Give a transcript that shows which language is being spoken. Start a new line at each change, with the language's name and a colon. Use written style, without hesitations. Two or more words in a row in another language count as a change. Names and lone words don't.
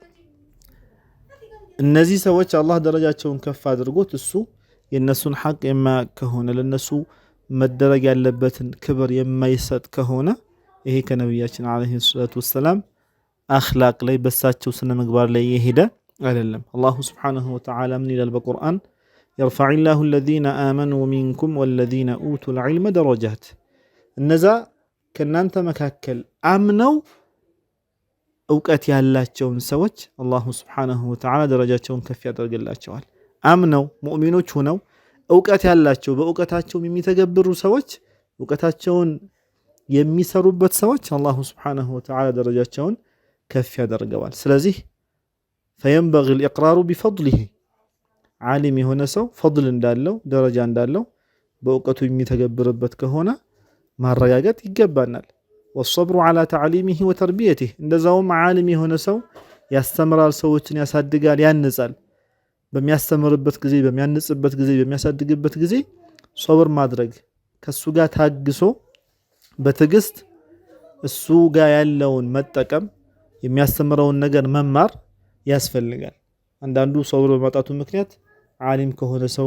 Amharic: እነዚህ ሰዎች አላህ ደረጃቸውን ከፍ አድርጎት እሱ የነሱን ሐቅ የማያቅ ከሆነ ለነሱ መደረግ ያለበትን ክብር የማይሰጥ ከሆነ ይሄ ከነብያችን
Arabic: عليه الصلاة والسلام
Amharic: አኽላቅ ላይ በሳቸው ስነ ምግባር ላይ የሄደ አይደለም።
Arabic: الله سبحانه وتعالى
Amharic: ምን ይላል በቁርአን?
Arabic: يرفع الله الذين آمنوا منكم والذين أوتوا العلم درجات
Amharic: እነዛ ከናንተ መካከል አምነው እውቀት ያላቸውን ሰዎች
Arabic: الله سبحانه وتعالى
Amharic: ደረጃቸውን ከፍ ያደርግላቸዋል። አምነው ሙእሚኖች ሆነው እውቀት ያላቸው በእውቀታቸው የሚተገብሩ ሰዎች እውቀታቸውን የሚሰሩበት ሰዎች
Arabic: الله سبحانه وتعالى
Amharic: ደረጃቸውን ከፍ ያደርገዋል። ስለዚህ
Arabic: فينبغي الإقرار بفضله
Amharic: ዓሊም የሆነ ሰው ፈድል እንዳለው ደረጃ እንዳለው በእውቀቱ የሚተገብርበት ከሆነ ማረጋገጥ ይገባናል።
Arabic: والصبر على تعليمه وتربيته
Amharic: እንደዛውም ዓሊም የሆነ ሰው ያስተምራል፣ ሰዎችን ያሳድጋል፣ ያንጻል። በሚያስተምርበት ጊዜ፣ በሚያንጽበት ጊዜ፣ በሚያሳድግበት ጊዜ ሶብር ማድረግ ከሱ ጋር ታግሶ በትዕግስት እሱ ጋር ያለውን መጠቀም የሚያስተምረውን ነገር መማር ያስፈልጋል። አንዳንዱ ሶብር በማጣቱ ምክንያት ዓሊም ከሆነ ሰው